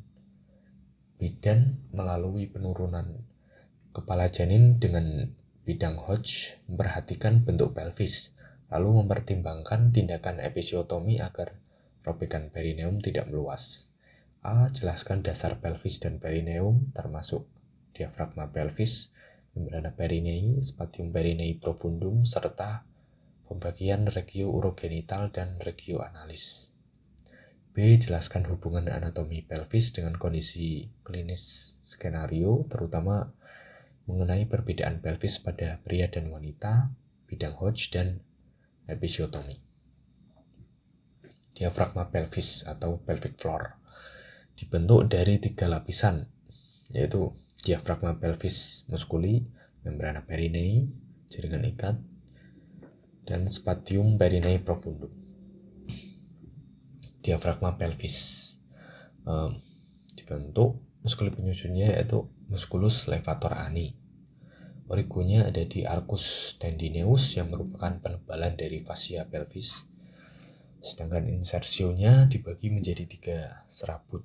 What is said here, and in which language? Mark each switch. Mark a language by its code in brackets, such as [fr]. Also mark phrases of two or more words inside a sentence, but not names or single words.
[id] Bidan melalui penurunan kepala janin dengan bidang Hodge memperhatikan bentuk pelvis, lalu mempertimbangkan tindakan episiotomi agar robekan perineum tidak meluas. A. Jelaskan dasar pelvis dan perineum, termasuk diafragma pelvis, membrana perinei, spatium perinei profundum, serta pembagian regio urogenital dan regio analis. B. Jelaskan hubungan anatomi pelvis dengan kondisi klinis skenario, terutama mengenai perbedaan pelvis pada pria dan wanita, bidang Hodge, dan episiotomi. Diafragma pelvis atau [en] pelvic floor [id] dibentuk dari 3 lapisan, yaitu diafragma pelvis musculi, membrana perinei, jaringan ikat, dan spatium perinei profundum. Diafragma pelvis dibentuk muskuli penyusunnya yaitu musculus levator ani. Origonya ada di arcus tendineus yang merupakan penebalan dari fascia pelvis. Sedangkan insersionya dibagi menjadi 3 serabut.